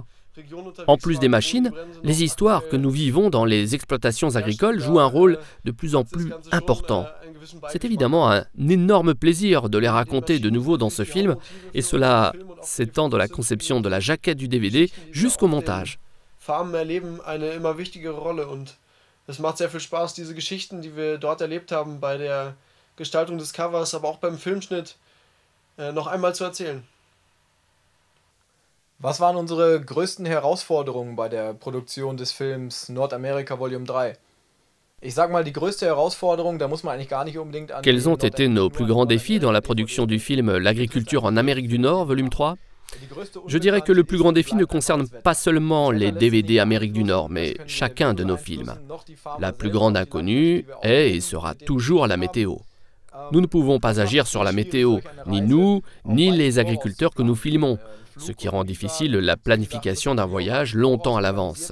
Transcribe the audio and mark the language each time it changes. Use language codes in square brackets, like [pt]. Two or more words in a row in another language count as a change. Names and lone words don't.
[fr] En plus des machines, les histoires que nous vivons dans les exploitations agricoles jouent un rôle de plus en plus important. C'est évidemment un énorme plaisir de les raconter de nouveau dans ce film, et cela s'étend de la conception de la jaquette du DVD jusqu'au montage. [de] Farmen erleben eine immer wichtigere Rolle und es macht sehr viel Spaß, diese Geschichten, die wir dort erlebt haben, bei der Gestaltung des Covers, aber auch beim Filmschnitt, noch einmal zu erzählen. Was waren unsere größten Herausforderungen bei der Produktion des Films Nordamerika Volume 3? Ich sag mal, die größte Herausforderung, da muss man eigentlich gar nicht unbedingt an [fr] Quels ont été nos plus grands défis dans la production du film L'agriculture en Amérique du Nord, volume 3? Je dirais que le plus grand défi ne concerne pas seulement les DVD Amérique du Nord, mais chacun de nos films. La plus grande inconnue est et sera toujours la météo. Nous ne pouvons pas agir sur la météo, ni nous, ni les agriculteurs que nous filmons, ce qui rend difficile la planification d'un voyage longtemps à l'avance.